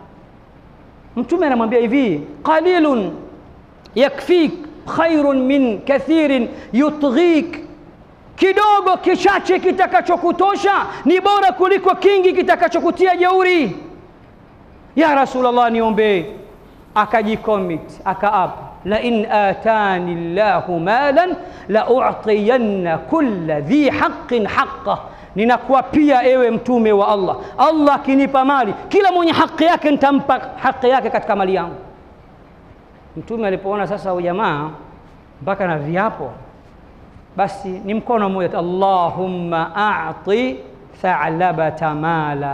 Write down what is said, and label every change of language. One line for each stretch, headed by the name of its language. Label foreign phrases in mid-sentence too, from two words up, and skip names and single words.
Swahili: Mtume anamwambia hivi,
Arabic: قليل يكفيك خير من كثير يطغيك.
Swahili: Kidogo kichache kitakachokutosha ni bora kuliko kingi kitakachokutia jeuri.
Arabic: يا رسول الله,
Swahili: niombee. Akajicommit, akaapa,
Arabic: لئن آتاني الله مالا لأعطين كل ذي حق حقه.
Swahili: Ninakuapia ewe mtume wa Allah, Allah akinipa mali, kila mwenye haki yake nitampa haki yake katika mali yangu. Mtume alipoona sasa ujamaa mpaka na viapo, basi ni mkono mmoja,
Arabic: اللهم أعط ثعلبة مالا.